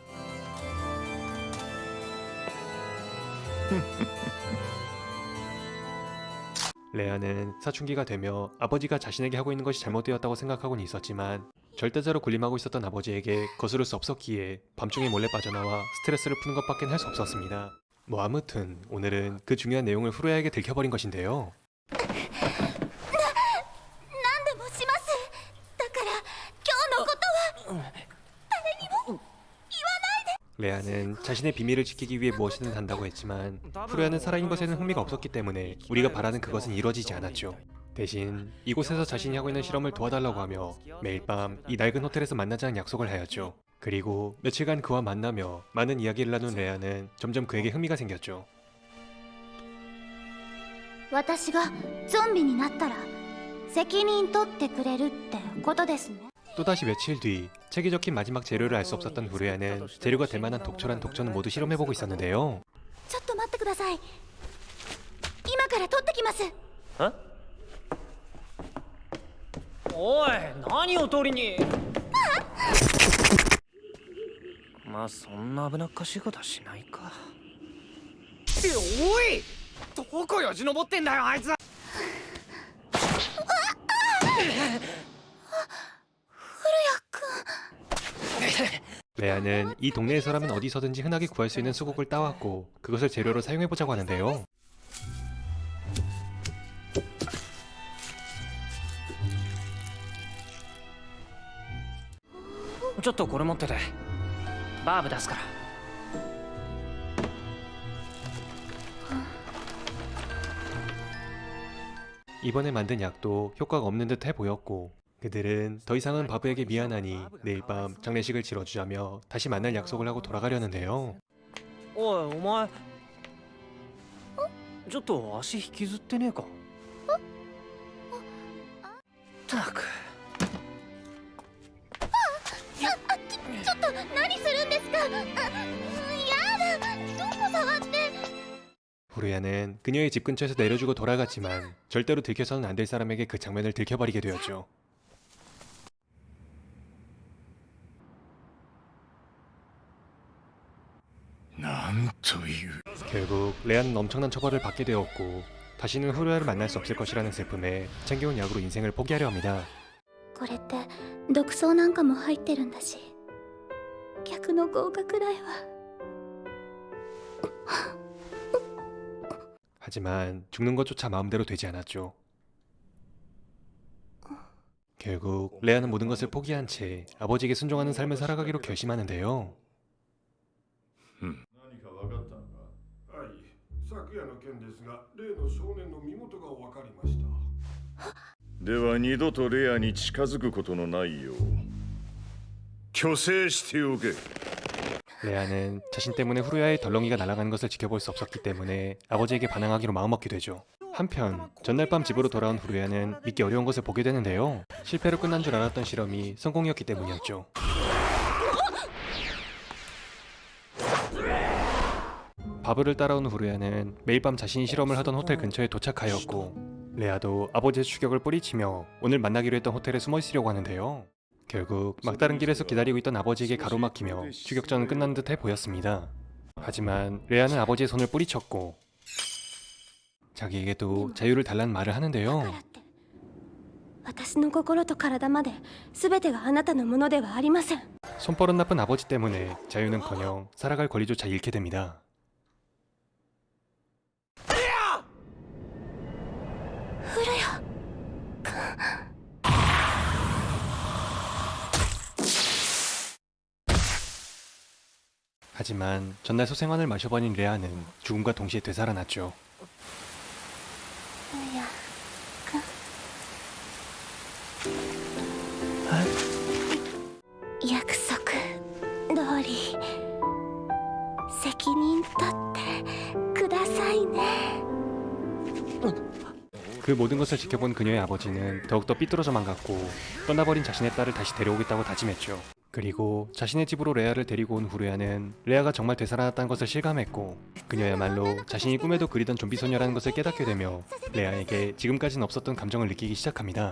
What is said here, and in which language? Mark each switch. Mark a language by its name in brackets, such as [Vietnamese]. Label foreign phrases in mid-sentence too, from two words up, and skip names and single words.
[Korean] 레아는 사춘기가 되며 아버지가 자신에게 하고 있는 것이 잘못되었다고 생각하고는 있었지만 절대자로 군림하고 있었던 아버지에게 거스를 수 없었기에 밤중에 몰래 빠져나와 스트레스를 푸는 것밖엔 할 수 없었습니다. 뭐 아무튼 오늘은 그 중요한 내용을 후루야에게 들켜버린 것인데요. [Japanese] 何でもします。だから今日のことは [Korean] 레아는 자신의 비밀을 지키기 위해 무엇이든 한다고 했지만 후루야는 살아있는 것에는 흥미가 없었기 때문에 우리가 바라는 그것은 이루어지지 않았죠. 대신 이곳에서 자신이 하고 있는 실험을 도와달라고 하며 매일 밤 이 낡은 호텔에서 만나자는 약속을 하였죠. 그리고 며칠간 그와 만나며 많은 이야기를 나눈 레아는 점점 그에게 흥미가 생겼죠. [Japanese] 私がゾンビになったら責任取ってくれるってことですね。 [Korean] 또다시 며칠 뒤 책에 적힌 마지막 재료를 알 수 없었던 후루야는 재료가 될 만한 독초란 독초는 모두 실험해보고 있었는데요. [Japanese] ちょっと待ってください。今から取ってきます。えおい何を取りにまあそんな危なっかしいことはしないかおいどこよじ登ってんだよあいつ [Korean] 레아는 이 동네에서라면 어디서든지 흔하게 구할 수 있는 수국을 따왔고 그것을 재료로 사용해보자고 하는데요. [Japanese] ちょっとこれ持っててバーブ出すから [Korean] 이번에 만든 약도 효과가 없는 듯 해 보였고 그들은 더 이상은 바브에게 미안하니 내일 밤 장례식을 치러주자며 다시 만날 약속을 하고 돌아가려는데요. [Japanese] おいお前ちょっと足引きずってねえかったくちょっと何するんですか。やだ。どこ触って。 [Korean] 후루야는 그녀의 집 근처에서 내려주고 돌아갔지만 절대로 들켜서는 안 될 사람에게 그 장면을 들켜버리게 되었죠. 결국 레아는 엄청난 처벌을 받게 되었고 다시는 후루야를 만날 수 없을 것이라는 슬픔에 챙겨온 약으로 인생을 포기하려 합니다. [Japanese] これって毒草なんかも入ってるんだし客の合格来は [Korean] 하지만 죽는 것조차 마음대로 되지 않았죠. 결국 레아는 모든 것을 포기한 채 아버지에게 순종하는 삶을 살아가기로 결심하는데요. [Japanese] 何か分かったのか。はい、昨夜の件ですが、例の少年の身元が分かりました。では二度とレアに近づくことのないよう虚勢しておけ。 [Korean] 레아는 자신 때문에 후루야의 덜렁이가 날아가는 것을 지켜볼 수 없었기 때문에 아버지에게 반항하기로 마음먹게 되죠. 한편 전날 밤 집으로 돌아온 후루야는 믿기 어려운 것을 보게 되는데요. 실패로 끝난 줄 알았던 실험이 성공이었기 때문이었죠. 바브를 따라온 후루야는 매일 밤 자신이 실험을 하던 호텔 근처에 도착하였고 레아도 아버지의 추격을 뿌리치며 오늘 만나기로 했던 호텔에 숨어 있으려고 하는데요. 결국 막다른 길에서 기다리고 있던 아버지에게 가로막히며 추격전은 끝난 듯해 보였습니다. 하지만 레아는 아버지의 손을 뿌리쳤고 자기에게도 자유를 달라는 말을 하는데요. [Japanese] 私の心と体まで全てがあなたのものではありません。 [Korean] 손버릇 나쁜 아버지 때문에 자유는커녕 살아갈 권리조차 잃게 됩니다. 하지만 전날 소생원을 마셔버린 레아는 죽음과 동시에 되살아났죠. [Japanese] 約束通り責任取ってくださいね。 [Korean] 그 모든 것을 지켜본 그녀의 아버지는 더욱더 삐뚤어져만 갔고 떠나버린 자신의 딸을 다시 데려오겠다고 다짐했죠. 그리고 자신의 집으로 레아를 데리고 온 후루야는 레아가 정말 되살아났다는 것을 실감했고 그녀야말로 자신이 꿈에도 그리던 좀비 소녀라는 것을 깨닫게 되며 레아에게 지금까지는 없었던 감정을 느끼기 시작합니다.